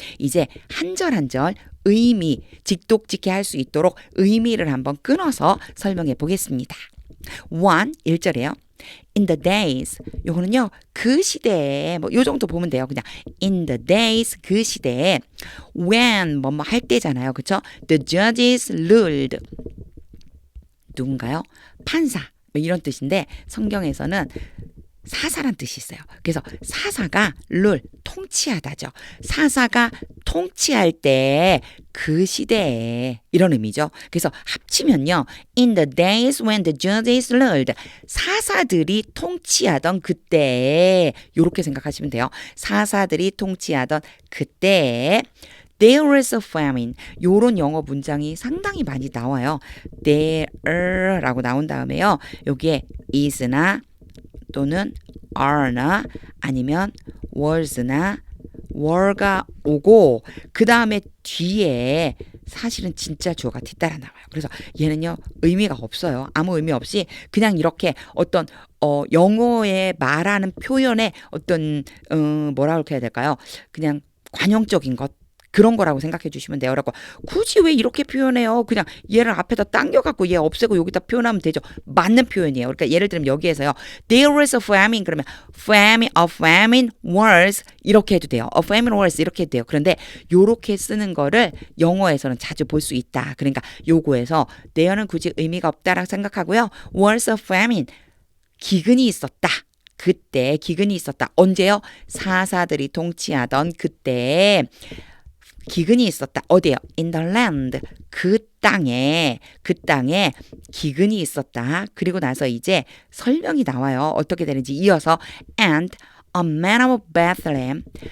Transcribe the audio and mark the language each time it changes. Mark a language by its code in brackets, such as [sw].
[ko] 이제 한 절 한 절 의미, 직독직해 할 수 있도록 의미를 한번 끊어서 설명해 보겠습니다. 1절에요. [en] In the days, [ko] 요거는요 그 시대에 뭐 요 정도 보면 돼요. 그냥 [en] in the days [ko] 그 시대에 [en] when [ko] 뭐뭐 할 때잖아요, 그렇죠? [en] The judges ruled [ko] 누군가요? 판사 뭐 이런 뜻인데 성경에서는 사사란 뜻이 있어요. 그래서 사사가 룰 통치하다죠. 사사가 통치할 때 그 시대에 이런 의미죠. 그래서 합치면요. [en] In the days when the judges ruled [ko] 사사들이 통치하던 그때에 이렇게 생각하시면 돼요. 사사들이 통치하던 그때에 [en] There was a famine. [ko] 요런 영어 문장이 상당히 많이 나와요. There라고 나온 다음에요. 여기에 is나 또는 are나 아니면 was나 were가 오고 그 다음에 뒤에 사실은 진짜 주어가 뒤따라 나와요. 그래서 얘는요 의미가 없어요. 아무 의미 없이 그냥 이렇게 어떤 영어에 말하는 표현의 어떤 뭐라고 해야 될까요? 그냥 관용적인 것 그런 거라고 생각해 주시면 돼요. 그러고 굳이 왜 이렇게 표현해요? 그냥 얘를 앞에다 당겨갖고 얘 없애고 여기다 표현하면 되죠. 맞는 표현이에요. 그러니까 예를 들면 여기에서요. [en] There was a famine [ko] 그러면 [en] a famine was [ko] 이렇게 해도 돼요. [en] A famine was 이렇게 해도 돼요. [ko] 그런데 요렇게 쓰는 거를 영어에서는 자주 볼 수 있다. 그러니까 요거에서 there는 굳이 의미가 없다라고 생각하고요. [en] was a famine [ko] 기근이 있었다. 그때 기근이 있었다. 언제요? 사사들이 통치하던 그때 기근이 있었다. 어디요? [en] In the land. [ko] 그 땅에 기근이 있었다. 그리고 나서 이제 설명이 나와요. 어떻게 되는지 이어서 [en] and a man of Bethlehem.